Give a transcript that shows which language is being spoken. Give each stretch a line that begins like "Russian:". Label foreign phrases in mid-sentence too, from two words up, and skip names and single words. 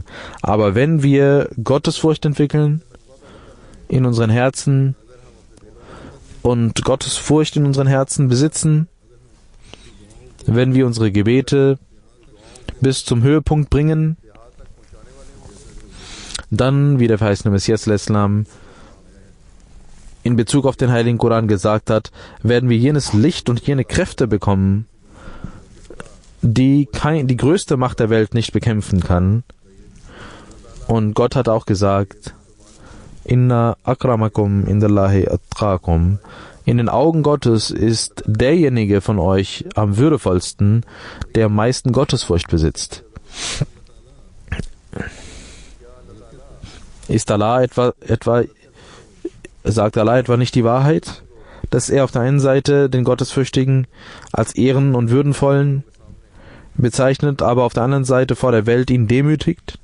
German: Aber wenn wir Gottesfurcht entwickeln in unseren Herzen und Gottesfurcht in unseren Herzen besitzen, wenn wir unsere Gebete bis zum Höhepunkt bringen, dann, wie der verheißene Messias al-Islam in Bezug auf den Heiligen Koran gesagt hat, werden wir jenes Licht und jene Kräfte bekommen, die die größte Macht der Welt nicht bekämpfen kann. Und Gott hat auch gesagt,
Arabic: إن أكرمكم عند الله أتقاكم.
German: In den Augen Gottes ist derjenige von euch am würdevollsten, der am meisten Gottesfurcht besitzt. Sagt Allah etwa nicht die Wahrheit, dass er auf der einen Seite den Gottesfürchtigen als ehren- und würdenvollen bezeichnet, aber auf der anderen Seite vor der Welt ihn demütigt?